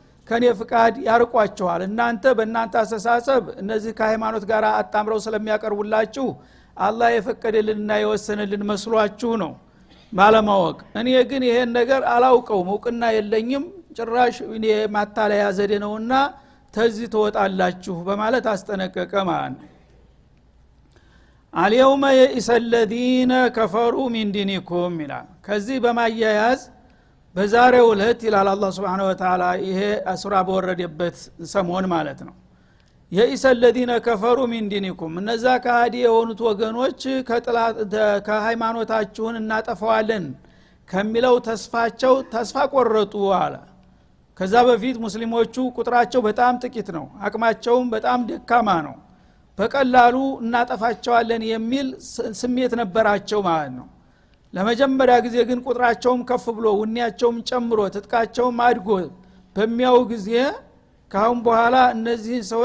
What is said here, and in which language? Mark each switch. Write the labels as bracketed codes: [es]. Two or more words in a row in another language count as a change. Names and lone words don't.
[am] ከኔ ፍቃድ ያርቋቸዋል እናንተ በእናንተ አስተሳሰብ እነዚህ ከሃይማኖት ጋር አጣምረው ስለሚያቀርቡላችሁ አላህ የፈቀደልንና የወሰነልን መስሏችሁ ነው ባለማወቅ እኔ ግን ይሄን ነገር አላውቀውም እውቅና የለኝም ጭራሽ እኔ ማታለያ ዘዴ ነውና ተዚህ ተወጣላችሁ በማለት አስጠነቀቀ ማለት ነው [ar] اليوم يئس الذين كفروا من دينكم [am] ይላል ከዚህ በማያያዝ በዛሬው ዕለት ይላል አላህ [ar] سبحانه وتعالى [am] ይሄ ሱራ በወረደበት ሰሞን ማለት ነው [ar] የኢሰ الذين كفروا من دينكم [am] እነዛ ከሃዲ የሆኑት ወገኖች ከሃይማኖታችሁን እናጠፋዋለን ከሚለው ተስፋቸው ተስፋ ቆረጡ አለ ከዛ በፊት ሙስሊሞቹ ቁጥራቸው በጣም ጥቂት ነው አቅማቸውም በጣም ደካማ ነው በቀላሉ እናጠፋቸዋለን የሚል ስሜት ነበራቸው ማለት ነው ለመጀመሪያ ጊዜ ግን ቁጥራቸውም ከፍ ብሎ ወኔያቸውም ጨምሮ ትጥቃቸውም አድጎ በሚያው ጊዜ ካሁን በኋላ እነዚህ ሰዎች